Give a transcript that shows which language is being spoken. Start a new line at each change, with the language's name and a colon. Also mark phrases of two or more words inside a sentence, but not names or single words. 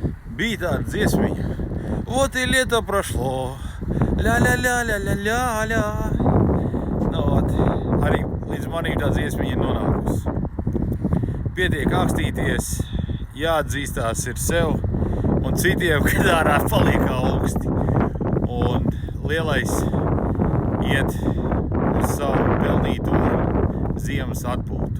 Latvian: bija tāda dziesmiņa.
Russian: Вот и лето прошло, ля-ля-ля-ля-ля-ля-ля.
Latvian: Nu, arī līdz manīm tā dziesmiņa ir nonākusi. Pietiek akstīties, jāatzīstās ir sev un citiem, kad ārā paliek augsti. Un lielais iet uz savu pelnīto ziemas atpūtu.